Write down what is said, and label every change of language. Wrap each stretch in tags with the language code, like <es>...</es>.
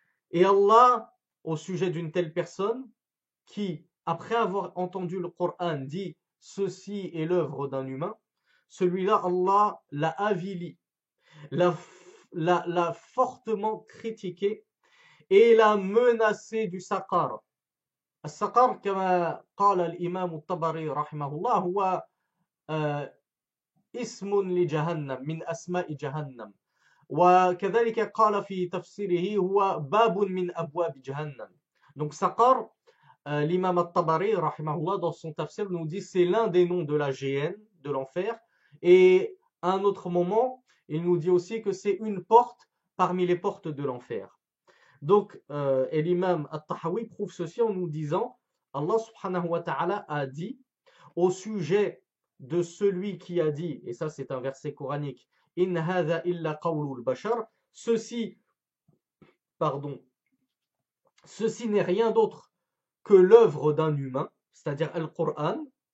<fr>Et Allah, au sujet d'une telle personne, qui, après avoir entendu le Coran, dit ceci est l'œuvre d'un humain, celui-là, Allah l'a avili, l'a fortement critiqué et l'a menacé du saqar.</fr> <ar>السقر كما قال الإمام الطبري رحمه الله هو اسم لجهنم من أسماء جهنم وكذلك قال في تفسيره هو باب من أبواب جهنم.</ar> <fr>Donc Saqar, l'imam al-Tabari, rahimahullah, dans son tafsir, nous dit c'est l'un des noms de la géhenne, de l'enfer. Et à un autre moment, il nous dit aussi que c'est une porte parmi les portes de l'enfer. Donc, et l'imam al-Tahawi prouve ceci en nous disant, Allah subhanahu wa ta'ala a dit au sujet de celui qui a dit, et ça c'est un verset coranique,</fr> <ar>In hadha illa qawlul bashar,</ar> <fr>ceci n'est rien d'autre que l'œuvre d'un humain, c'est-à-dire Al-Qur'an.</fr>